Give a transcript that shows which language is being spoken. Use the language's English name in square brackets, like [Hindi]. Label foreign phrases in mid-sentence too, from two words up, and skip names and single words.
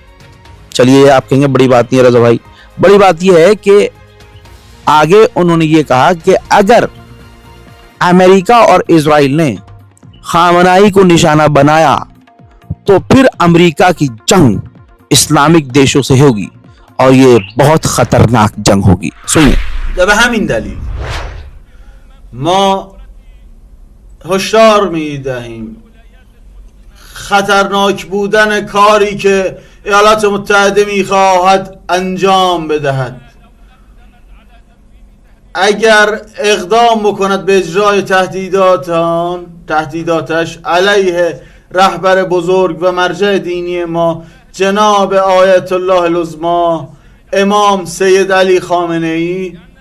[Hindi] चलिए, आप कहेंगे बड़ी बात नहीं है रजा भाई, बड़ी बात यह है कि आगे उन्होंने ये कहा कि अगर अमेरिका और इजराइल ने खामनाई को निशाना बनाया तो फिर अमेरिका की जंग इस्लामिक देशों से होगी और ये बहुत खतरनाक जंग होगी। सुनिए। [Persian] به همین دلیل ما هشدار می‌دهیم خطرناک بودن کاری که ایالات متحده می‌خواهد انجام بدهد. اگر اقدام بکند به اجرای تهدیداتش علیه رهبر بزرگ و مرجع دینی ما جناب آیت الله العظمی امام سید علی خامنه ای،